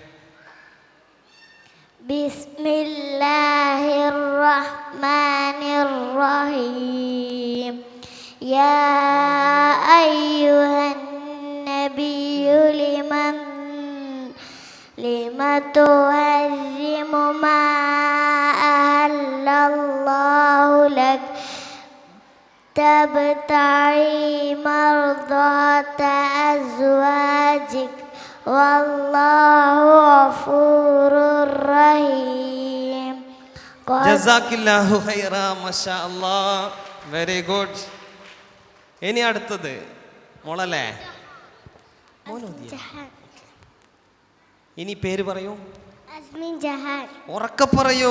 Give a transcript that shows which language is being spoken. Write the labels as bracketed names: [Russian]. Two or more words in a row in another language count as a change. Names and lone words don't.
[Arabic] بسم الله الرحمن الرحيم. يا أيها النبي لم تحرم ما أحل الله لك لك تبتغي مرضات أزواجك والله غفور رحيم. جزاك الله خيرا. ما شاء الله, [English] very good. [Malayalam] ഇനി അടുത്തത് മോളല്ലേ? ഇനി പേര് പറയൂ. അസ്മിൻ ജഹാൻ. ഉറക്കെ പറയൂ.